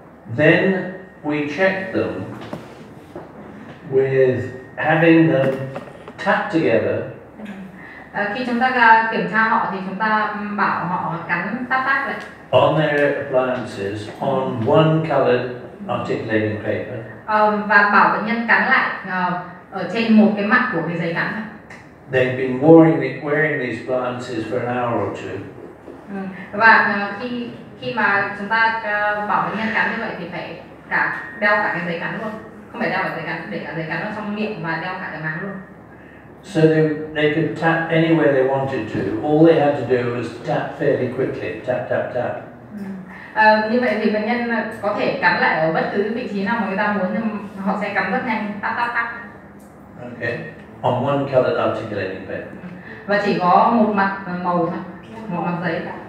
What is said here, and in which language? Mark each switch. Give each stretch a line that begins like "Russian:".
English: Then we checked them with having them tap together.
Vietnamese: Khi chúng ta kiểm tra họ thì chúng ta bảo họ cắn tap lại
English: On their appliances on one colored articulating paper.
Vietnamese: Và bảo bệnh nhân cắn lại ở trên một cái mặt của cái giấy cắn.
English: They've been wearing these appliances for an hour or two.
Vietnamese: Và khi mà chúng ta bảo bệnh nhân cắn như vậy thì phải đeo cả cái giấy cắn luôn, không phải đeo cả giấy cắn, để cả giấy cắn ở trong miệng và đeo cả cái máng luôn.
English: So they could tap anywhere they wanted to. All they had to do was tap fairly quickly, tap, tap, tap.
Vietnamese: Như vậy thì bệnh nhân có thể cắn lại ở bất cứ vị trí nào mà người ta muốn, nhưng họ sẽ cắn rất nhanh, tap, tap, tap.
English: Okay, on one colored articulating paper.
Vietnamese: Và chỉ có một mặt màu thôi, một mặt giấy.